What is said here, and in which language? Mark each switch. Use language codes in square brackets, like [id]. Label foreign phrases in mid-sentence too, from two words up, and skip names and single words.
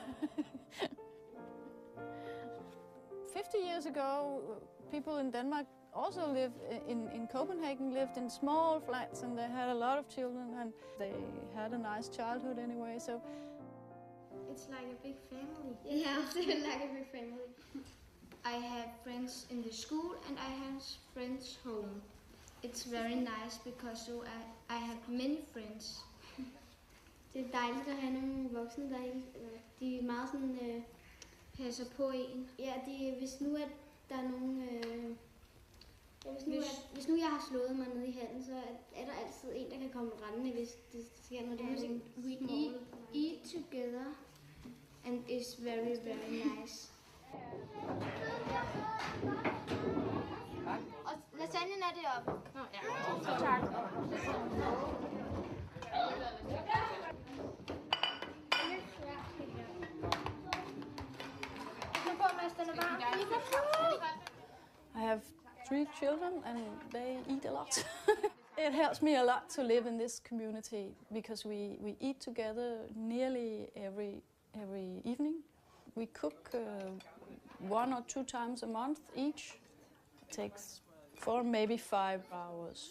[en] 50 years ago, people in Denmark also lived in Copenhagen, lived in small flats, and they had a lot of children, and they had a nice childhood anyway. So It's like a big family. Yeah, I feel like a big family. I have friends in the school and I have friends home. It's very nice because so I have many friends. [da] Det er dejligt at have nogle voksne, der de er meget sådan, passer på en. Ja, hvis nu at der er nogen... Hvis nu jeg har slået mig ned i handen, så er der altid en, der kan komme rendende, hvis det sker noget. [en] We eat together, and it's very, very nice. [da] Og lasagnen er deroppe. Ja. Tak. [en] I have 3 children and they eat a lot. It helps me a lot to live in this community because we eat together nearly every evening. We cook 1 or 2 times a month each. It takes 4, maybe 5 hours.